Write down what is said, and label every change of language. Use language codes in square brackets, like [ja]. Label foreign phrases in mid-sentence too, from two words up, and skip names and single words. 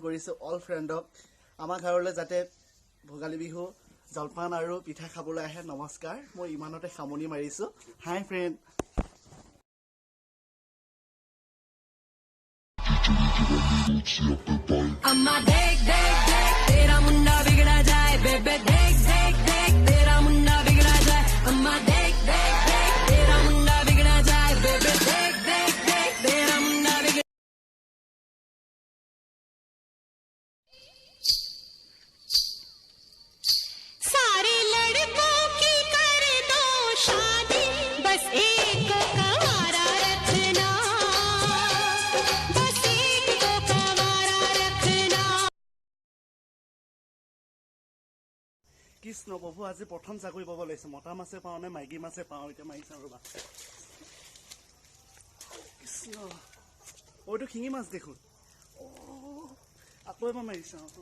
[as] কৰিছো [en] all friend [as] আমাৰ ঘৰলৈ যাতে ভোগালী বিহু জলপান আৰু পিঠা খাবলৈ আহে নমস্কাৰ মই ইমানতে সামনি মাৰিছো [en] hi friend [hi] अम्मा देख देख देख तेरा मुन्ना बिगड़ा जाए बेबे देख देख देख तेरा मुन्ना बिगड़ा जाए अम्मा देख देख देख तेरा मुन्ना बिगड़ा जाए बेबे देख देख देख तेरा मुन्ना बिगड़ा सारे लड़कों की कर दो शादी बस एक कंवारा रखना बस एक कंवारा रखना [as] কৃষ্ণ প্ৰভু আজি প্ৰথম চাকৰি পাব লাগিছে মতা মাছে পাওঁ নে মাইকী মাছে পাওঁ এতিয়া মাৰিছা ৰবা কৃষ্ণ ওইটো শিঙি মাছ দেখোন আকৌ এবাৰ মাৰিছা